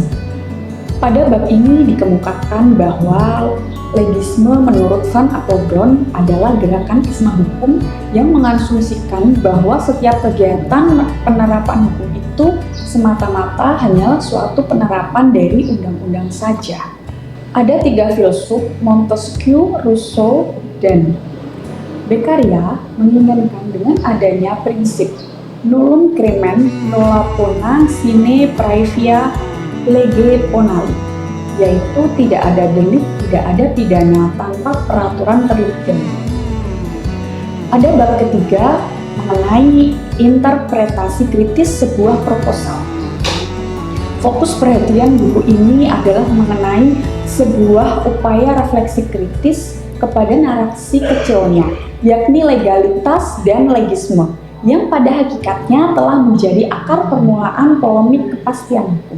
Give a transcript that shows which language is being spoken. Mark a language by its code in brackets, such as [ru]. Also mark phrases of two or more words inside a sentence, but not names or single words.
[id] Pada bab ini dikemukakan bahwa legisme menurut Van Apeldoorn adalah gerakan isma hukum yang mengasumsikan bahwa setiap kegiatan penerapan hukum itu semata-mata hanyalah suatu penerapan dari undang-undang saja. Ada 3 filsuf, Montesquieu, Rousseau, dan Beccaria, menginginkan dengan adanya prinsip [la] nullum crimen nulla pena sine praevia lege ponali, [id] yaitu tidak ada delik, tidak ada pidana tanpa peraturan terlebih dahulu. Ada bab ketiga mengenai interpretasi kritis sebuah proposal. Fokus perhatian buku ini adalah mengenai sebuah upaya refleksi kritis kepada narasi kecilnya, yakni legalitas dan legisme, yang pada hakikatnya telah menjadi akar permulaan polemik kepastian hukum.